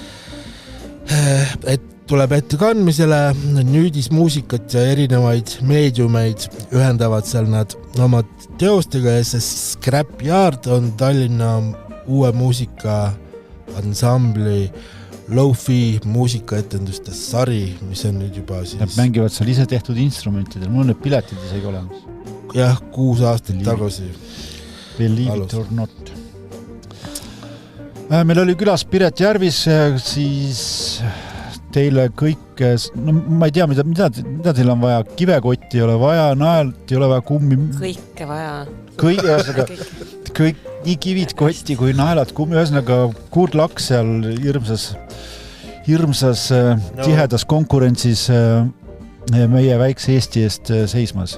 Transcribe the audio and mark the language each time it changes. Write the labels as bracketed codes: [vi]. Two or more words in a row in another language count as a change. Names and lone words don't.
[et] Et tuleb ettekandmisele nüüdismuusikat ja erinevaid meediumeid ühendavad seal nad oma teostega ja see Scrap Yard on Tallinna uue muusika ansambli Lo-fi muusikaetenduste sari, mis on nüüd juba siis... Nad mängivad seal ise tehtud instrumentidel, mul on need piletid isegi olemas. Jah, 6 aastat tagasi. [en] Believe it or not. [et] Meil oli külas Piret Järvis, siis teile kõik, no ma ei tea, mida teil on vaja, kivekotti ei ole vaja, naelt ei ole vaja, kummi... Kõike vaja. Kõik nii kivid kotti kui naelad, kummi, ühesõnaga Kurt Laks seal hirmsas tihedas konkurentsis meie väikse Eesti eest seismas.